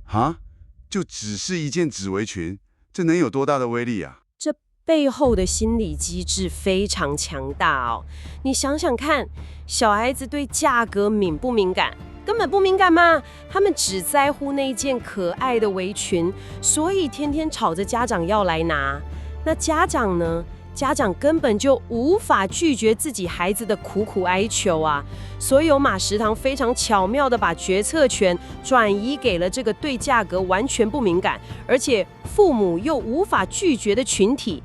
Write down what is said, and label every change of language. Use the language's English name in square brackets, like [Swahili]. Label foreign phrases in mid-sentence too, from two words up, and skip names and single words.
[Chinese] 哈，就只是一件紙圍裙，這能有多大的威力啊？這背後的心理機制非常強大哦。你想想看，小孩子對價格敏不敏感？根本不敏感嘛，他們只在乎那件可愛的圍裙，所以天天吵着家長要來拿。那家長呢？家長根本就無法拒絕自己孩子的苦苦哀求啊！所以有馬食堂非常巧妙地把決策權轉移給了這個對價格完全不敏感，而且父母又無法拒絕的群體。